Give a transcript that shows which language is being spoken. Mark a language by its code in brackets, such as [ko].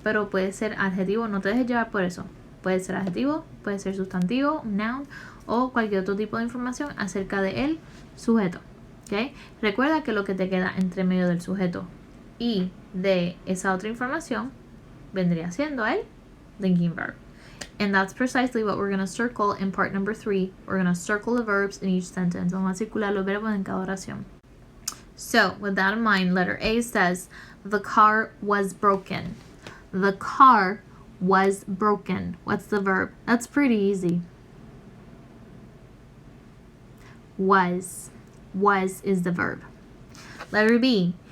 [es] Pero puede ser adjetivo, no te dejes llevar por eso. Puede ser adjetivo, puede ser sustantivo, un noun o cualquier otro tipo de información acerca del sujeto. ¿Okay? Recuerda que lo que te queda entre medio del sujeto y de esa otra información vendría siendo el linking verb. [en] And that's precisely what we're going to circle in part number 3. We're going to circle the verbs in each sentence. [es] Vamos a circular los verbos en cada oración. [en] So, with that in mind, letter A says, the car was broken. The car was broken. What's the verb? That's pretty easy. Was. Was is the verb. Letter B.